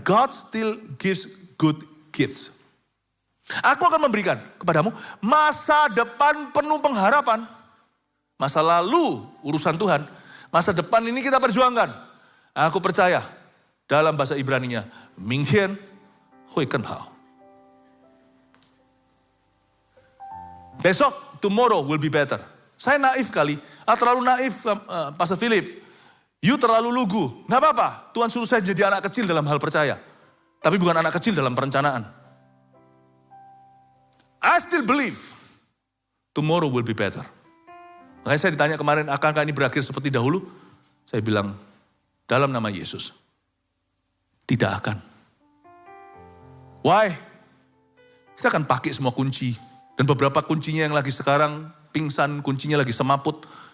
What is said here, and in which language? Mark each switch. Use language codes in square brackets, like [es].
[en] God still gives good gifts. [id] Aku akan memberikan kepadamu masa depan penuh pengharapan. Masa lalu urusan Tuhan. Masa depan ini kita perjuangkan. Aku percaya dalam bahasa Ibraninya. [zh] 明天会更好. [id] Besok, [en] tomorrow will be better. [id] Saya naif kali. Terlalu naif Pastor Philip. You terlalu lugu. Gak apa-apa. Tuhan suruh saya jadi anak kecil dalam hal percaya. Tapi bukan anak kecil dalam perencanaan. [en] I still believe tomorrow will be better. [id] Makanya saya ditanya kemarin, akankah ini berakhir seperti dahulu? Saya bilang, dalam nama Yesus, tidak akan. [en] Why? [id] Kita akan pakai semua kunci. Dan beberapa kuncinya yang lagi sekarang pingsan, kuncinya lagi semaput.